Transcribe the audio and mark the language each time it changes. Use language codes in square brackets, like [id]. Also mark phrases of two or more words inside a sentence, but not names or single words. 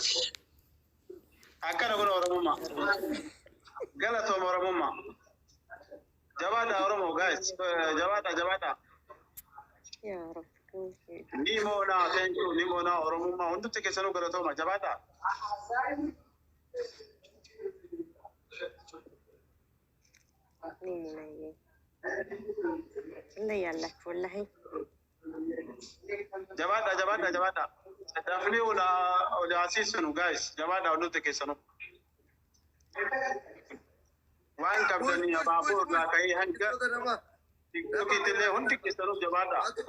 [om] Akkana kun Oromummaa. Galatooma Oromummaa. Jabaadhaa Oromoo guys. Jabaadhaa. Ni moonaa Oromummaa hundumti keessanuu galatooma. Jabaadhaa. [am] ላይ ያላችሁ ወላሂ [om] jabaadhaa. Dafnii ola asiisinu guys. Jabaadhaa hundumti keessanuu. Waan qabdanii abaaboo irraa ka'ee hanga tiktokiitillee hundi keessanuu jabaadhaa.